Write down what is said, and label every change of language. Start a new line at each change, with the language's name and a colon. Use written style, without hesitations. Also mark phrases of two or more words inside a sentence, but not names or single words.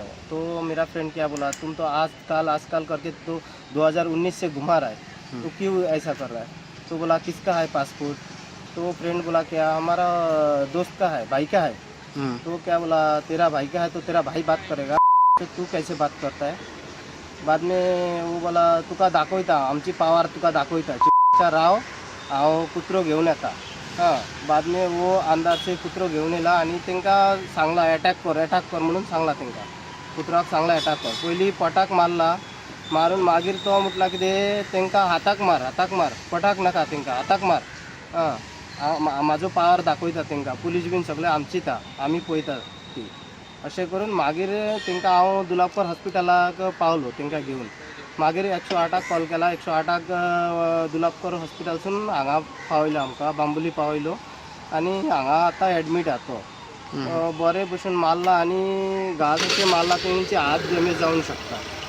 Hindi: तो मेरा फ्रेंड क्या बोला तुम तो आजकल करके तो 2019 से घुमा रहा है, तो क्यों ऐसा कर रहा है। तो बोला किसका है पासपोर्ट, तो फ्रेंड बोला क्या हमारा दोस्त का है, भाई का है। तो क्या बोला तेरा भाई का है तो तेरा भाई बात करेगा, तो तू कैसे बात करता है। बाद में वो बोला
Konkani: तुका दाखवता आमची पावर तुका दाखवता राव हांव कुत्रो घेऊन येता।
Hindi: बाद में वो अंदाज से
Konkani: कुत्रो घेऊन येला आणि तेंका सांगला अटॅक कर म्हणून सांगला तेंका कुत्राक सांगला अटॅक कर पयली पटाक मारला मारून मागीर तो म्हटला की तेंका हाताक मार पटाक नाका तेंका हाताक मार माझो पावर दाखयता तेंका पुलीस बीन सगळे आमचीत आमी पळयतात ती अशें करून मागीर तेंका हांव दुलापकर हॉस्पिटलाक पावलो तेंका घेवन मागीर 108 कॉल केला 108 दुलापकर हॉस्पिटलसून हांगा पावयलो आमकां बांबोली पावयलो आनी हांगा आतां एडमीट आहा तो बरे भशेन मारला आनी घास अशें मारला तेंचे हात डॅमेज जावंक शकता।